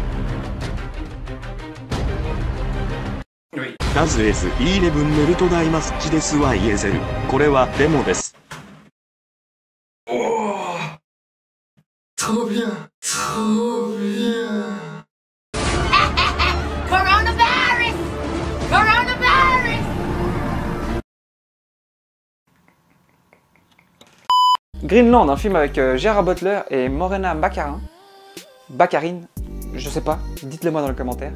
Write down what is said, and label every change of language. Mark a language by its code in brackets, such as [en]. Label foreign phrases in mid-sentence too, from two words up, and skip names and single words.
[fr] Oui. 数 S11 メルトダイマスチですはイエゼル。 [ja] これはデモです。 [fr] Oh! Trop bien! Trop bien! Coronavirus! Coronavirus! Greenland, un film avec Gerard Butler et Morena Baccarin, je sais pas, dites-le moi dans les commentaires.